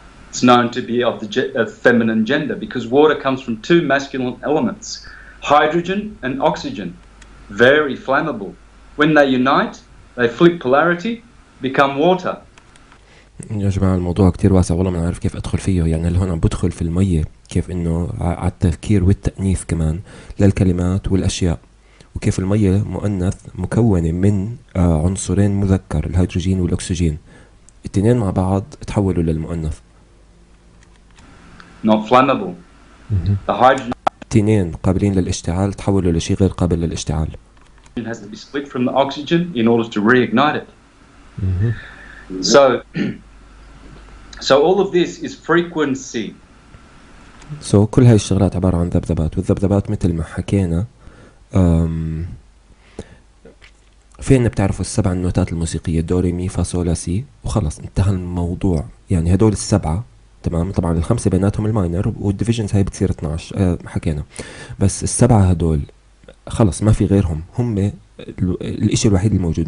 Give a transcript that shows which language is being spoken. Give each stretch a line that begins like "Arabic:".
English: It's known to be of the feminine gender because water comes from two masculine elements, hydrogen and oxygen. Very flammable. When they unite, they flip polarity, become water.
Arabic: يا جماعة الموضوع كتير واسع والله ما عارف كيف أدخل فيه. يعني اللي هون عم بدخل في المية كيف إنه على التفكير والتأنيث كمان للكلمات والأشياء، وكيف المية مؤنث مكونة من عنصرين مذكر، الهيدروجين والأكسجين، الاثنين مع بعض تحولوا للمؤنث.
English: Not flammable. The hydrogen
Arabic: الاثنين قابلين للاشتعال تحولوا لشيء غير قابل للاشتعال.
English: has to be split from the oxygen in order to reignite it. So all of this is frequency.
Arabic: كل هاي الشغلات عبارة عن ذبذبات، والذبذبات مثل ما حكينا فين بتعرفوا السبع النوتات الموسيقية، دو ري مي فا صول لا سي، وخلص انتهى الموضوع. يعني هدول السبعة تمام. طبعا الخمسة بيناتهم الماينر والديفيجنز هاي بتصير 12 حكينا، بس السبعة هدول خلص ما في غيرهم، هم الاشي الوحيد الموجود.